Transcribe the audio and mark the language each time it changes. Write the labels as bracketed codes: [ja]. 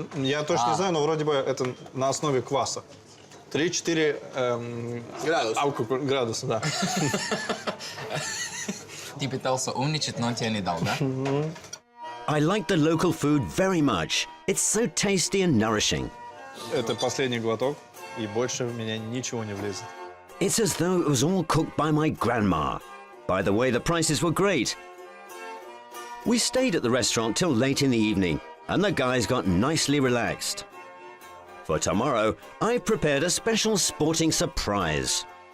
[ru] Я точно не знаю, но вроде бы это на основе кваса. 3-4 градуса, да. Ты пытался умничать, но он тебе не дал, да? [en] I like the local food very much. It's so tasty and nourishing. [ru] Это последний глоток, и больше в меня ничего не влезет. [en] It's as though it was all cooked by my grandma. By the way, the prices were great. We stayed at the restaurant till late in the evening, and the guys got nicely relaxed. For tomorrow, I've prepared a special sporting surprise.